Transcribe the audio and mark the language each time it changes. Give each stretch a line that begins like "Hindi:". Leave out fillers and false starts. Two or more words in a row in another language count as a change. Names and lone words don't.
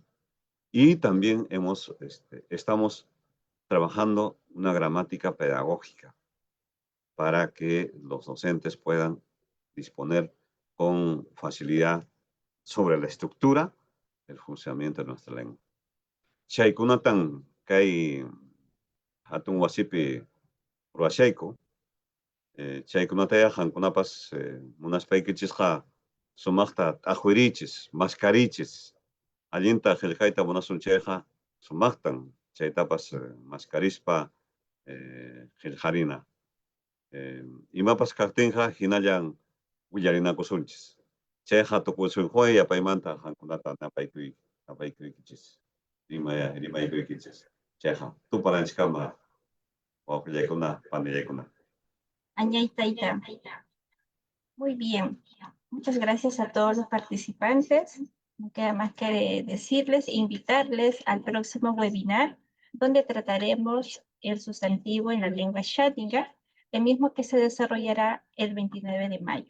Spanish: Y también estamos trabajando una gramática pedagógica para que los docentes puedan disponer con facilidad sobre la estructura del funcionamiento de nuestra lengua.
Quechua: Chaykunatan kay hatun wasipi ruwashayku, chaykunatayaq qankunapas munaspaykichisqa sumaqta t'aqwirichis, mascarichis, allinta qillqayta munasun chayqa sumaqtan chaytapas mascarispa qillqarina. Imapas kaqtinqa hinallan willarinakusunchis. Chayqa tukusunquyqa yapaymanta qankunata napaykuykichis. Rimaykuykichis. Chayqa tuparanchikama wawqillaykuna, panillaykuna. Añay Taita.
Spanish: Muy bien. Muchas gracias a todos los participantes. No queda más que decirles e invitarles al próximo webinar, donde trataremos el sustantivo en la lengua Xátinga, el mismo que se desarrollará el 29 de mayo.